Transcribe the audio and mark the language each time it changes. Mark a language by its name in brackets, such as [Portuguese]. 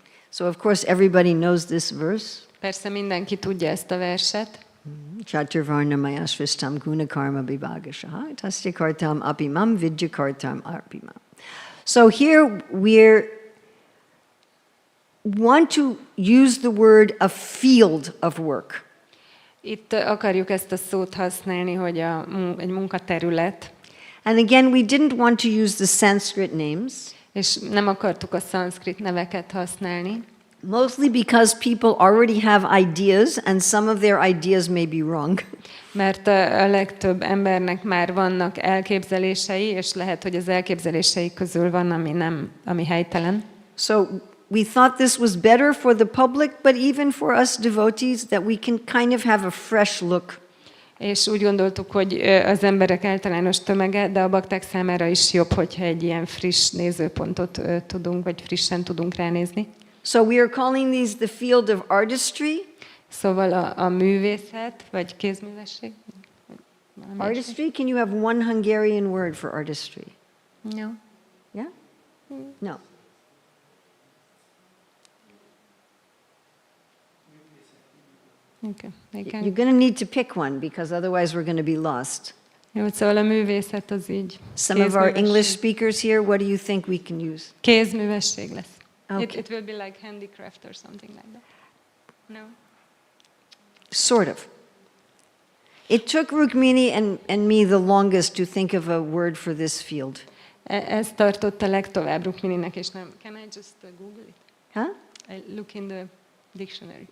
[English] So, of course, everybody knows this verse. [Hungarian] Persze mindenki tudja ezt a verset. [Sanskrit] Chaturvarna mayashvishtam gunakarma vibhagashaha tasya kartam apimam vidya kartam arpimam. [English] So here we want to use the word a field of work. [Hungarian] Itt akarjuk ezt a szót használni, hogy egy munkaterület, [English] And again, we didn't want to use the Sanskrit names, [Hungarian] és nem akartuk a szanszkrit neveket használni, [English] mostly because people already have ideas and some of their ideas may be wrong. [Hungarian] mert a legtöbb embernek már vannak elképzelései, és lehet, hogy az elképzelései közül van, ami helytelen. [English] So we thought this was better for the public, but even for us devotees, that we can kind of have a fresh look. [Hungarian] És úgy gondoltuk, hogy az emberek általános tömege, de a bakták számára is jobb, hogyha egy ilyen friss nézőpontot tudunk, vagy frissen tudunk ránézni. [English] So we are calling these the field of artistry. [Hungarian] Szóval a művészet, vagy kézművesség. [English] Artistry, can you have one Hungarian word for artistry? No. Yeah? No. Okay. You're going to need to pick one because otherwise we're going to be lost. [Hungarian] Jó, szóval a művészet az így. [English] Some of our English speakers here, what do you think we can use? [Hungarian] Kézművesség lesz. [English] Okay. It will be like handicraft or something like that. No? Sort of. It took Rukmini and me the longest to think of a word for this field. [Hungarian] Ez tartott a legtovább Rukmininek, és nem. [English] Can I just Google it? Huh? I look in the dictionary.